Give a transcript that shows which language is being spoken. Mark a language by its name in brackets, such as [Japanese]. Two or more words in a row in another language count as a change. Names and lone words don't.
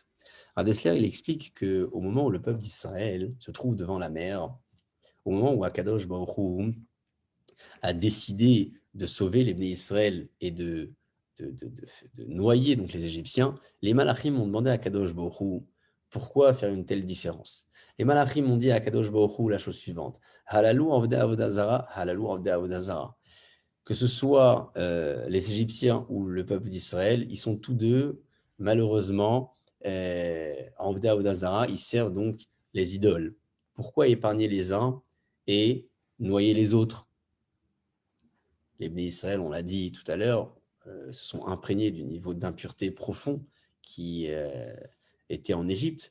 [French] Dessler, il explique qu'au moment où le peuple d'Israël se trouve devant la mer, au moment où [Hebrew] הקדוש ברוך הוא [French] a décidé de sauver les [Hebrew] בני ישראל [French] et de noyer donc les Égyptiens, les Malachim ont demandé à [Hebrew] קדוש ברוך הוא [French] pourquoi faire une telle différence. Les Malachim ont dit à [Hebrew] קדוש ברוך הוא [French] la chose suivante: [Hebrew] הללו עובדי עבודה זרה, הללו עובדי עבודה זרה. [French] Que ce soit les Égyptiens ou le peuple d'Israël, ils sont tous deux, malheureusement, en [Hebrew] עובדי עבודה זרה, [French] ils servent donc les idoles. Pourquoi épargner les uns et noyer les autres? Les [Hebrew] בני ישראל, [French] on l'a dit tout à l'heure, se sont imprégnés du niveau d'impureté profond qui était en Égypte.